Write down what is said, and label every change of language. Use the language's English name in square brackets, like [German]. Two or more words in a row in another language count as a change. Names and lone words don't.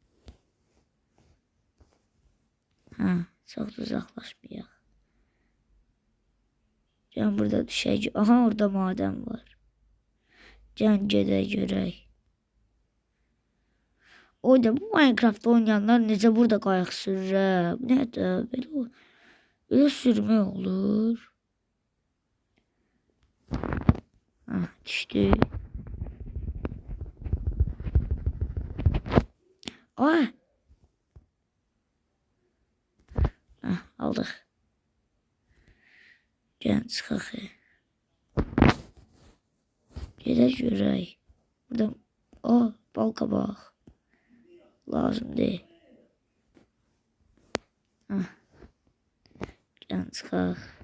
[Azerbaijani] Çox da uzaqlaşmayaq. Gəlin burada düşək. Orada maden var. Gəlin gedək görək. Oyda bu Minecraft oynayanlar necə burada qayıq sürür? Bu nədir? [Turkish] Böyle sürme olur. Düştü. Aldık. [Azerbaijani] Gəlin çıxaq. Gedək görək. Burada bal qabaq. Lazım deyil. Gəlin çıxaq.